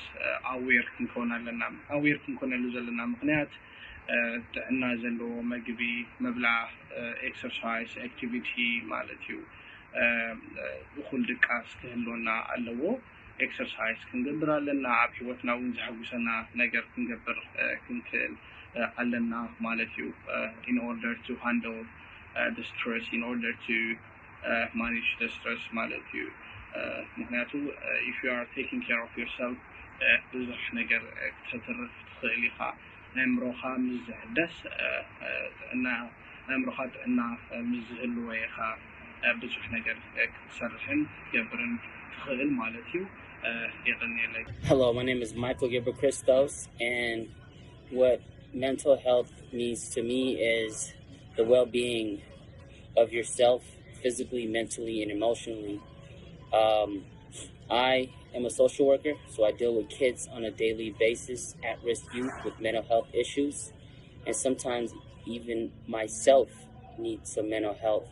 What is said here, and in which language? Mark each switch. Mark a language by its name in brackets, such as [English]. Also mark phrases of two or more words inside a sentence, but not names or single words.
[Tigrinya] ኣዌር ክንከውን ኣለና ኣዌር ክንኮነሉ ዘለና ምክንያት ጥዕና ዘለዎ ምግቢ ምብላዕ [English] exercise activity [Tigrinya] ማለት እዩ እኹል ድቃስ ክህልወና ኣለዎ ኤክሰርሳይዝ ክንገብር ኣለና ኣብ ሂወትና እውን ዝሐጉሰና ነገር ክንገብር ክንክእል ኣለና ማለት እዩ [English] in order to handle the stress, in order to manage the stress [Tigrinya] ማለት እዩ ምክንያቱ [English] if you are taking care of yourself [Tigrinya] ብዙሕ ነገር ክትተርፍ ትኽእል ኢኻ ኣእምሮኻ ምስ ዝሕደስ ኣእምሮኻ ጥዕና ምስ ዝህልዎ ኢኻ ብዙሕ ነገር ክትሰርሕን ክትገብርን ትኽእል ማለት እዩ የቀኒየለይ [English] Hello, my name is Michael Gilbert Christos, and what mental health means to me is the well-being of yourself, physically, mentally, and emotionally. I am a social worker, so I deal with kids on a daily basis, at-risk youth with mental health issues, and sometimes even myself need some mental health.